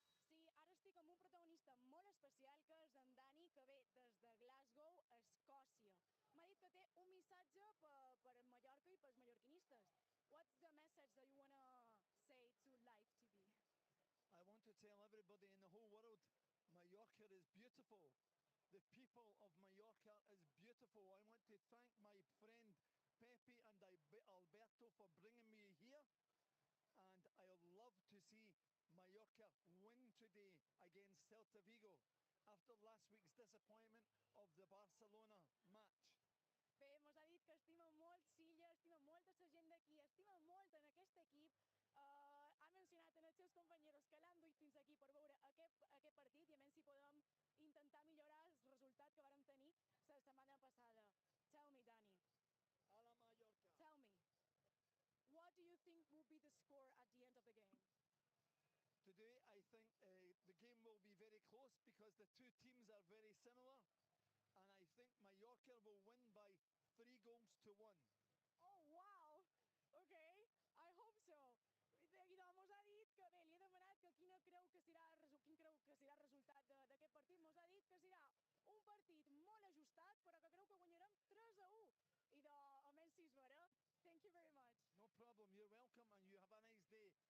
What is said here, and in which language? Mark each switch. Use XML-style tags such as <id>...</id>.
<ca>Sí, ara estic amb un protagonista molt especial, que és en Dani, que ve des de Glasgow, Escòcia. M'ha dit que té un missatge per Mallorca i pels mallorquinistes.</ca> <en>What's the message that you want to say to live TV? I want to tell everybody in the whole world, Mallorca is beautiful. The people of Mallorca is beautiful. I want to thank my friend Pepe and Alberto for bringing me here. And I love to see Mallorca win today against Celta Vigo after last week's disappointment of the Barcelona match.</en> <ca>Bé, mos ha dit que estima molt Silla, estima molt a la gent d'aquí, estima molt en aquest equip. Ha mencionat en els seus companys que l'han duit fins aquí per veure aquest partit i a veure si podem intentar millorar el resultat que vàrem tenir la setmana passada.</ca> <en>Tell me, Dani.</en> <ca>A la Mallorca.</ca> <en>Tell me, what do you think will be the score at the end of the game? Today I think the game will be very close because the two teams are very similar. And I think Mallorca will win by 3 goals to 1. Oh, wow! Okay, I hope so.</en> <ca>I doncs mos ha dit que bé, li he demanat que quin creu que serà el resultat d'aquest partit. Mos ha dit que serà un partit molt ajustat, però que creu que guanyarem 3-1. I doncs, almenys si és vera.</ca> <en>Thank you very much. No problem, you're welcome and you have a nice day.</en>